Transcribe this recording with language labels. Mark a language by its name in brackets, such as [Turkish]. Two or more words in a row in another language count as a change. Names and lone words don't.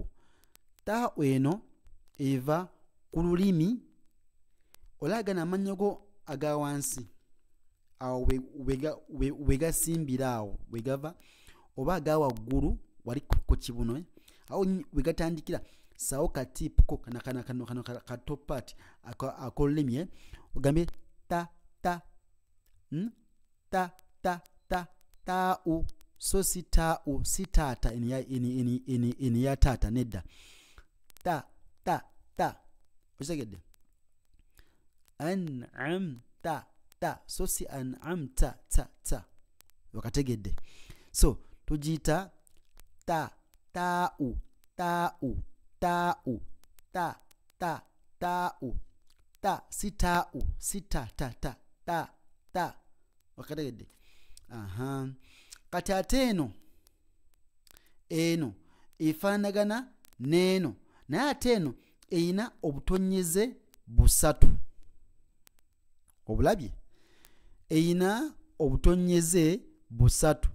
[Ganda] Taau eno eva ku lulimi, olagana amannyo go aga wansi awo wegasimbira awo wegava, oba aga waggulu wali ku kibuno awo wegatandikira, sawo katipuko kano katopati akolulimi ogambe ta, taau. So si taau, si taata eni ya taata nedda. Ta. Okitegedde? An'amta, ta. So si an'amta, ta. Wakategedde? So tugiyita ta, taau, taau, ta, si taau, si ta. Wakategedde? Kati ate eno efaanagana n'eno, naye ate eno eyina obutonyeze busatu. Obulabye? Eyina obutonyeze busatu.